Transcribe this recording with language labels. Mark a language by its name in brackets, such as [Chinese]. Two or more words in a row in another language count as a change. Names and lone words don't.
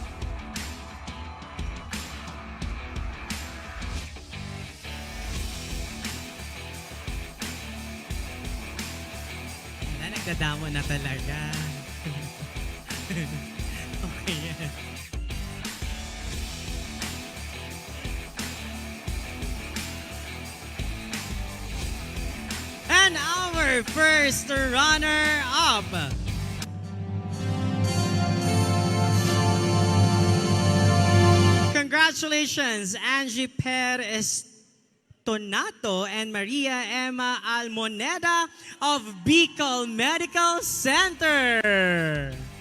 [Bikol] Nagdadamo na talaga. Okay yan. [English] And our first runner-up. Congratulations, Angie Perez Tonato and Maria Emma Almoneda of Bicol Medical Center.